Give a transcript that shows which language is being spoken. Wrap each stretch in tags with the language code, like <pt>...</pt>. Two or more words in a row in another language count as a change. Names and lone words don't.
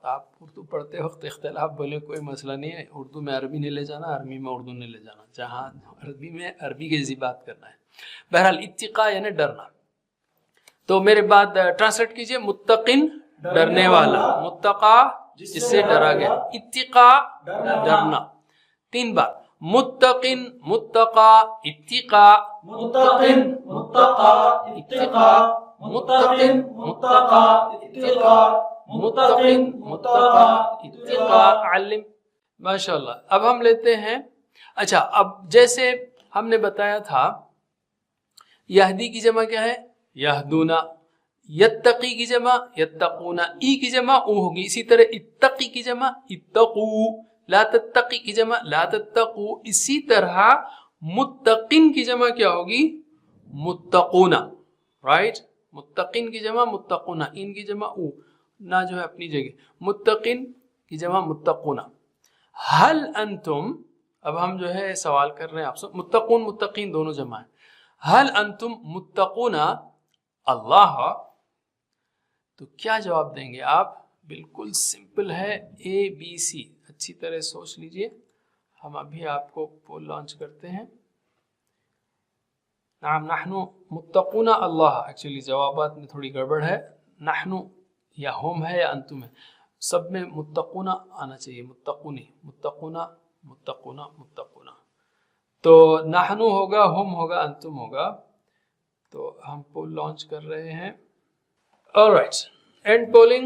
<ur>آپ اردو پڑھتے وقت اختلاف بولے کوئی مسئلہ نہیں ہے. اردو میں عربی نہیں لے جانا، عربی میں اردو نہیں لے جانا. جہاں عربی میں عربی کی جیسی بات کرنا ہے. بہرحال اتقا یعنی ڈرنا. تو میرے بعد ٹرانسلیٹ کیجئے. متقن ڈرنے والا، متقا جس سے ڈرا گیا، اتقا ڈرنا. 3 بار.</ur> <ar>متقن، متقا، اتقا. متقن، متقا، اتقا. متقن، متقا، اتقا. متقن، متقا، اتقا.</ar> <ur>علم.</ur> <ar>ماشاء اللہ.</ar> <ur>اب ہم لیتے ہیں، اچھا اب جیسے ہم نے بتایا تھا یہدی کی جمع کیا ہے؟ یہدونا. یتقی کی جمع یتقونا. ای کی جمع او ہوگی. اسی طرح اتقی کی جمع اتقو.</ur> <ar>لا تتقی</ar> <ur>کی جمع</ur> <ar>لا تتقو.</ar> <ur>اسی طرح متقن کی جمع کیا ہوگی؟ متقونا، رائٹ؟ متقن کی جمع متقونا. ان کی جمع او، نہ جو ہے اپنی جگہ. متقن کی جمع متقونا.</ur> <ar>حل انتم،</ar> <ur>اب ہم جو ہے سوال کر رہے ہیں آپ سے. متقون متقین دونوں جمع ہیں.</ur> <ar>حل انتم متقونا اللہ،</ar> <ur>تو کیا جواب دیں گے آپ؟ بالکل سمپل ہے، اے بی سی. اچھی طرح سوچ لیجئے. ہم ابھی آپ کو پول لانچ کرتے ہیں.</ur> <ar>نعم نحن متقون اللہ.</ar> <ur>ایکچولی جوابات میں تھوڑی گڑبڑ ہے. نحن یا ہم ہے یا انتم ہے، سب میں متقون آنا چاہیے.</ur> <ar>متقونی، متقون، متقون، متقون.</ar> <ur>تو نحن ہوگا، ہم ہوگا، انتم ہوگا. تو ہم پول لانچ کر رہے ہیں.</ur> <en>alright, end polling.</en>